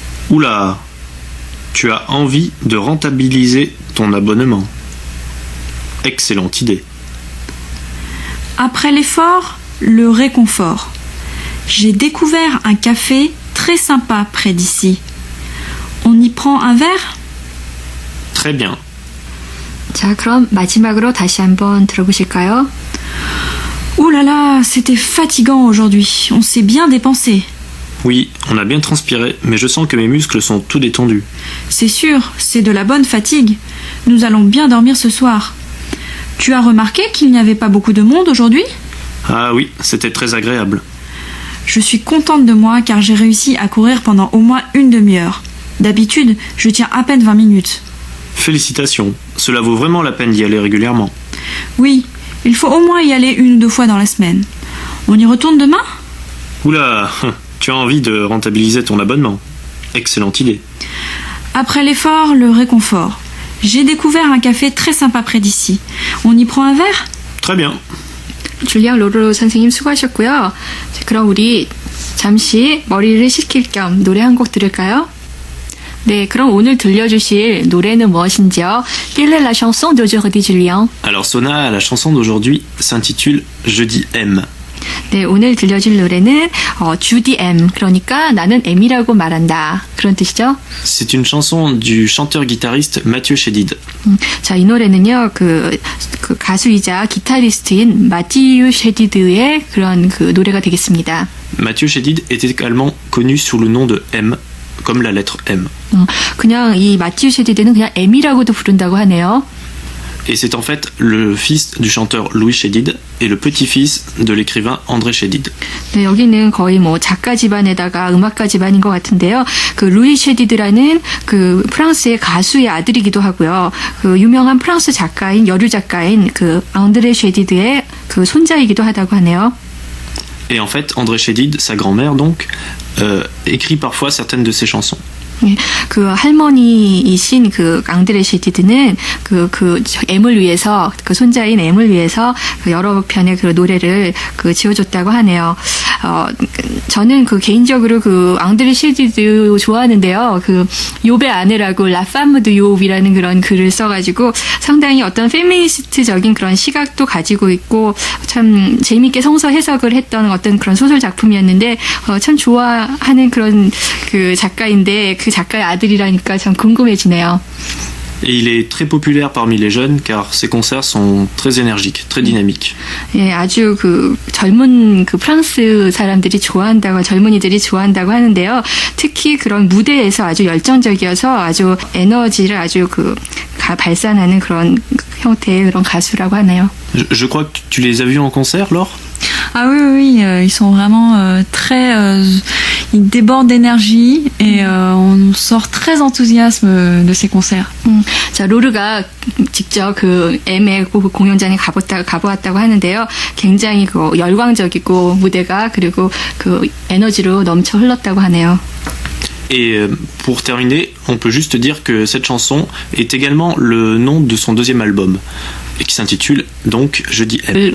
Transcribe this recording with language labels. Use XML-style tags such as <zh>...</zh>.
<fr>Oula, tu as envie de rentabiliser ton abonnement. Excellente idée. Après l'effort, le réconfort. J'ai découvert un café très sympa près d'ici. On y prend un verre? Très bien.</fr> <ko>자, 그럼 마지막으로 다시 한번 들어보실까요?</ko> <fr>Ouh là là, c'était fatigant aujourd'hui. On s'est bien dépensé. Oui, on a bien transpiré, mais je sens que mes muscles sont tout détendus. C'est sûr, c'est de la bonne fatigue. Nous allons bien dormir ce soir. Tu as remarqué qu'il n'y avait pas beaucoup de monde aujourd'hui? Ah oui, c'était très agréable. Je suis contente de moi car j'ai réussi à courir pendant au moins une demi-heure. D'habitude, je tiens à peine 20 minutes. Félicitations, cela vaut vraiment la peine d'y aller régulièrement. Oui, il faut au moins y aller 1 ou 2 fois dans la semaine. On y retourne demain? Oula, tu as envie de rentabiliser ton abonnement. Excellente idée. Après l'effort, le réconfort. J'ai découvert un café très sympa près d'ici. On y prend un verre? Très bien.</fr> <ko>줄리앙 로로 선생님 수고하셨고요. 자, 그럼 우리 잠시 머리를 식힐 겸 노래 한 곡 들을까요? 네, 그럼 오늘 들려주실 노래는 무엇인지요?</ko> <fr>Quelle est la chanson d'aujourd'hui, Julien? Alors Sona, la chanson d'aujourd'hui s'intitule Je dis M.</fr> <ko>네, 오늘 들려줄 노래는 Judy M. 그러니까 나는 M이라고 말한다. 그런 뜻이죠?</ko> <fr>C'est une chanson du chanteur-guitariste Mathieu Chédid.</fr> <ko>자, 이 노래는요, 그 가수이자 기타리스트인 마티유 셰디드의 그런 그 노래가 되겠습니다.</ko> <fr>Mathieu Chédid est également connu sous le nom de M, comme la lettre M.</fr> <ko>그냥 이 마티유 셰디드는 그냥 M이라고도 부른다고 하네요.</ko> <fr>Et c'est en fait le fils du chanteur Louis Chédid et le petit-fils de l'écrivain André Chédid.</fr> <ko>네, 여기는 거의 뭐 작가 집안에다가 음악가 집안인 것 같은데요. 그 루이 셰디드라는 그 프랑스의 가수의 아들이기도 하고요. 그 유명한 프랑스 작가인 여류 작가인 그 앙드레 셰디드의 그 손자이기도 하다고 하네요.</ko> <fr>Et en fait, André Chédid, sa grand-mère donc, écrit parfois certaines de ses chansons.</fr> <ko>그 할머니이신 그 앙드레 셰디드는 그 M을 위해서 그 손자인 M을 위해서 그 여러 편의 그 노래를 그 지어줬다고 하네요. 저는 그 개인적으로 그 앙드레 셰디드 좋아하는데요. 그 욥의 아내라고 라파무드 욥이라는 그런 글을 써가지고 상당히 어떤 페미니스트적인 그런 시각도 가지고 있고 참 재미있게 성서 해석을 했던 어떤 그런 소설 작품이었는데 참 좋아하는 그런 그 작가인데 그 작가의 아들이라니까 참 궁금해지네요.</ko> <fr>Et il est très populaire parmi les jeunes car ses concerts sont très énergiques, très dynamiques.</fr> <ko>예, 아주 그 젊은 그 프랑스 사람들이 좋아한다고 젊은이들이 좋아한다고 하는데요. 특히 그런 무대에서 아주 열정적이어서 아주 에너지를 아주 그 발산하는 그런 형태의 그런 가수라고 하네요.</ko> <fr>Je crois que tu les as vus en concert, Laure? Ah oui, ils sont vraiment très... il déborde d'énergie et on sort très enthousiasme de ces concerts.</fr> <ko>자, 로르가 직접 그 M의 공연장에 가보았다고 하는데요. 굉장히 그 열광적이고 무대가 그리고 그 에너지로 넘쳐 흘렀다고 하네요.</ko> <fr>Et pour terminer, on peut juste dire que cette chanson est également le nom de son deuxième album, et qui s'intitule donc Je dis M.</fr>